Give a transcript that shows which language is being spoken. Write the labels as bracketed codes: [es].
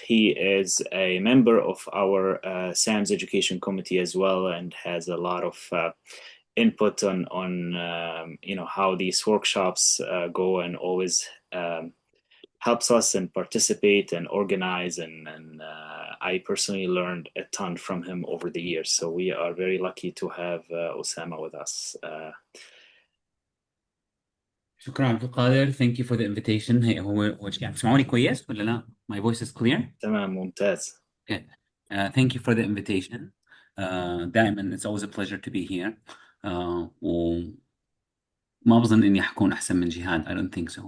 [en] He is a member of our SAMS education committee as well, and has a lot of input on how these workshops go, and always helps us and participate and organize, and I personally learned a ton from him over the years, so we are very lucky to have Osama with us. [ar] شكرا [en] عبد القادر. Thank you for the invitation. [ar] هي هو يعني بتسمعوني كويس ولا لا؟ [en] My voice is clear. [ar] تمام ممتاز. [en] Good. Thank you for the invitation. [ar] دائما [en] it's always a pleasure to be here. [ar] وما بظن إني حكون أحسن من جهاد. [en] I don't think so.